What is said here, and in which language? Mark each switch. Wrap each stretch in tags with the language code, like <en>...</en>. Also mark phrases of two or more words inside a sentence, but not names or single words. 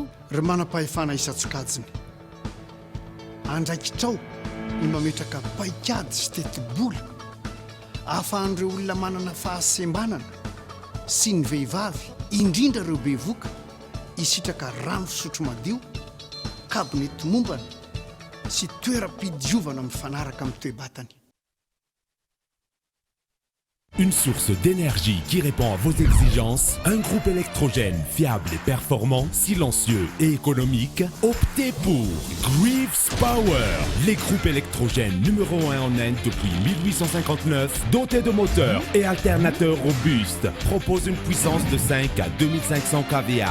<mg>Ry manam-pahefana isan-tsokajiny andraikitrao ny mametraka paikady sy teti-bola ahafahan'ireo olona manana fahasembanana sy ny vehivavy indrindra ireo bevoka isitraka rano fisotro madio kabonety mombana sy toeram-pidiovana mifanaraka amin'ny toe-batany.</mg> <fr>Une source d'énergie qui répond à vos exigences, un groupe électrogène fiable et performant, silencieux et économique, optez pour Greaves Power, les groupes électrogènes numéro 1 en Inde depuis 1859, dotés de moteurs et alternateurs robustes, proposent une puissance de 5 à 2500 kVA.</fr>